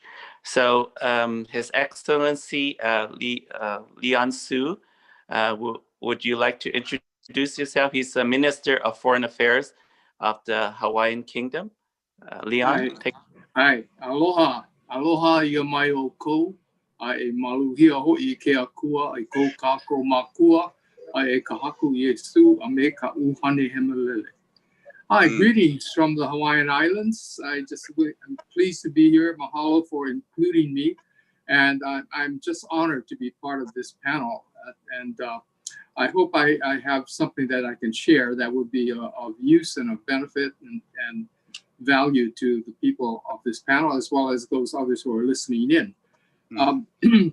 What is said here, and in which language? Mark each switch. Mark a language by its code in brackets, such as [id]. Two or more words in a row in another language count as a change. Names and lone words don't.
[en] So His Excellency Leon Su, would you like to introduce yourself? He's the Minister of Foreign Affairs of the Hawaiian Kingdom. Leon, [haw] Hi, aloha, aloha ia mai o kou, ai maluhia ho'i ke akua, ai kou kako makua, ai ka haku Yesu, a me ka uhane hemalele. [en] Hi, greetings from the Hawaiian Islands. I'm pleased to be here. Mahalo for including me. And I'm just honored to be part of this panel. I hope I have something that I can share that would be of use and of benefit and value to the people of this panel, as well as those others who are listening in.